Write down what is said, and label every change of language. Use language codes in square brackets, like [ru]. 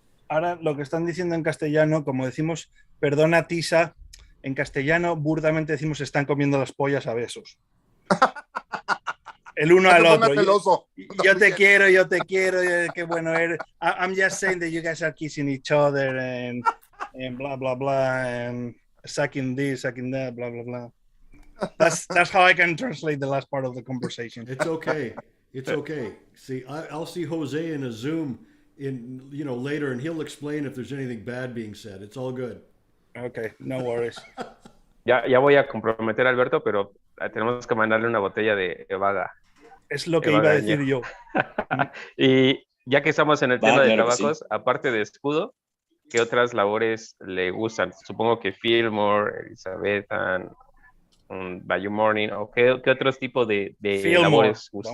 [es] Ahora lo que están diciendo en castellano, como decimos, perdona Tisa, en castellano burdamente decimos están comiendo las pollas a besos. El uno al otro. Yo te quiero, qué bueno eres. [en] I'm just saying that you guys are kissing each other and blah, blah, blah, and sucking this, sucking that, blah, blah, blah. That's how I can translate the last part of the conversation. It's okay. It's okay. See, I'll see Jose in a Zoom later, and he'll explain if there's anything bad being said. It's all good. Okay, no worries. [es] Ya voy a comprometer a Alberto, pero tenemos que mandarle una botella de Evaga. Es lo que iba a decir yo. Y ya que estamos en el tema de tabacos, aparte de Escudo, qué otras labores le gustan. Supongo que Fillmore, Elizabeth, Bayou Morning, o qué otros tipos de labores gustan.